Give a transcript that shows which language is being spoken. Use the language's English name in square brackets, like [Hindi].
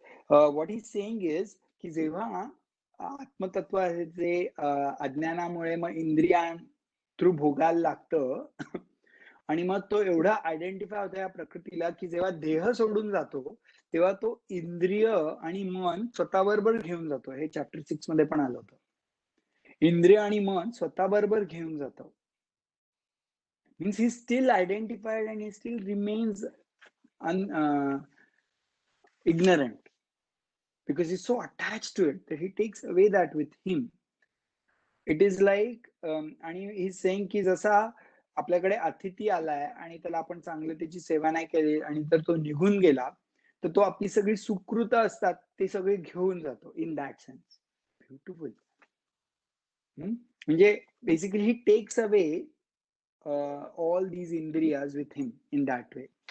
[English] what is saying is [Marathi] की जेव्हा आत्मतत्वाचे अज्ञानामुळे मग इंद्रियां थ्रू भोगायला लागतं आणि मग तो एवढा आयडेंटिफाय होतो या प्रकृतीला की जेव्हा देह सोडून जातो तेव्हा तो इंद्रिय आणि मन स्वतःबरोबर घेऊन जातो. हे चॅप्टर 6 मध्ये पण आलं होतं. इंद्रिय आणि मन स्वतःबरोबर घेऊन जातो. [English] Means he still identified and he still remains ignorant because he's so attached to it that he takes away that with him. It is like [Marathi] आणि [English] he's saying [Marathi] की जसा आपल्याकडे अतिथी आलाय आणि त्याला आपण चांगलं त्याची सेवा नाही केली आणि तर तो निघून गेला तर तो आपली सगळी सुकृत असतात ते सगळे घेऊन जातो. [English] In that sense beautiful. म्हणजे basically he takes away all these इंद्रियाज with him in that way.